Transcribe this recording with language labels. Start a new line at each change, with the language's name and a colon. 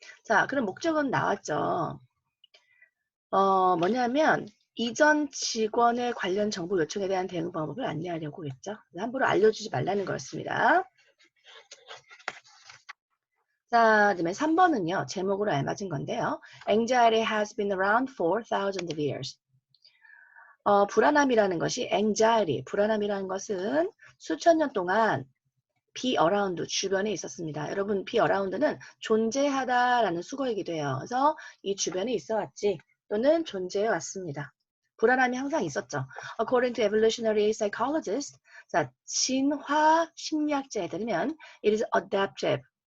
Korean: 자, 그럼 목적은 나왔죠. 뭐냐면 이전 직원의 관련 정보 요청에 대한 대응 방법을 안내하려고 했죠. 함부로 알려주지 말라는 거였습니다. 자, 그다음에 3번은요. 제목으로 알맞은 건데요.
English: Anxiety has been around for thousands of years.
Korean: 불안함이라는 것이 불안함이라는 것은 수천 년 동안
English: be around,
Korean: 주변에 있었습니다. 여러분,
English: be around는
Korean: 존재하다라는 수거이기도 해요. 그래서 이 주변에 있어 왔지 또는 존재해 왔습니다. 불안함이 항상 있었죠.
English: According to evolutionary psychologists,
Korean: 자, 진화 심리학자에 따르면
English: it is adaptive.